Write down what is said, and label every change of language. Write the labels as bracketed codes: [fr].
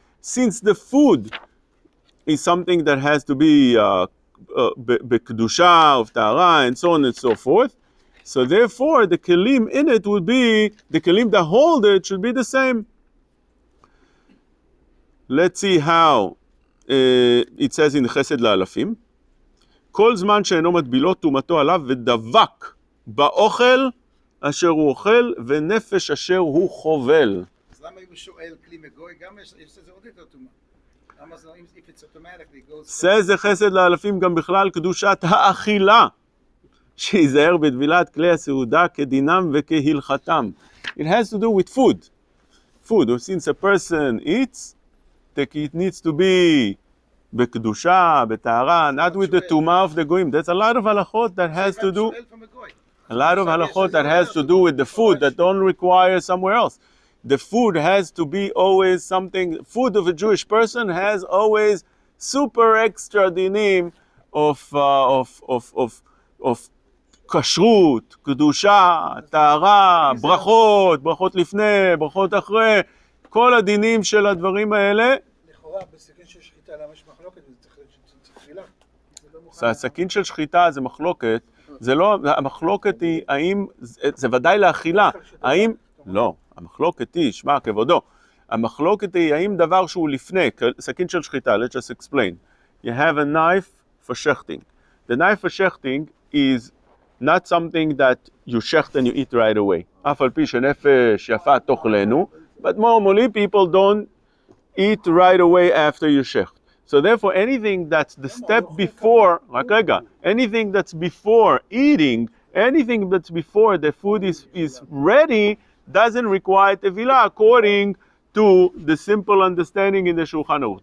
[en] Since the food is something that has to be b'kedusha, of tahara, and so on and so forth, so therefore the kelim in it would be, the kelim that hold it should be the same. Let's see how it says in Chesed La'alafim. [he] כל זמן שאינו מטבילו טומאתו עליו ודבק באוכל אשר הוא אוכל ונפש אשר הוא חובל. אז למה אם הוא שואל כלי מגוי, גם יש לזה עוד יותר טומאה? למה זה, if it's automatically goes... זה חסד לאלפים גם בכלל קדושת האכילה, שיזהר בטבילת כלי הסעודה כדינם וכהלכתם. [en] It has to do with food. Food, since a person eats, it needs to be בקדושה, בטהרה, not with the tumah of the goyim. There's a lot of halachot that has to do, with the food that don't require somewhere else. The food has to be always something, food of a Jewish person has always super extra dinim of kashrut, [he] קדושה, טהרה, ברכות לפני, ברכות אחרי, כל הדינים של הדברים האלה. לכאורה, בסכין של שחיטה, למה יש מחלוקת? זה צריך תפילה. הסכין של שחיטה זה מחלוקת, זה לא, המחלוקת היא, האם, זה ודאי לאכילה, האם, לא, המחלוקת היא, שמע כבודו, המחלוקת היא, האם דבר שהוא לפני, סכין של שחיטה, [en] let's just explain. You have a knife for shechting. The knife for shechting is not something that you shecht and you eat right away. [he] אף על פי שנפש יפה תאכלנו, [en] but normally people don't eat right away after you shecht. So therefore anything that's the step before, anything that's before eating, anything that's before the food is ready, doesn't require tevilah according to the simple understanding in the Shulchan Aruch.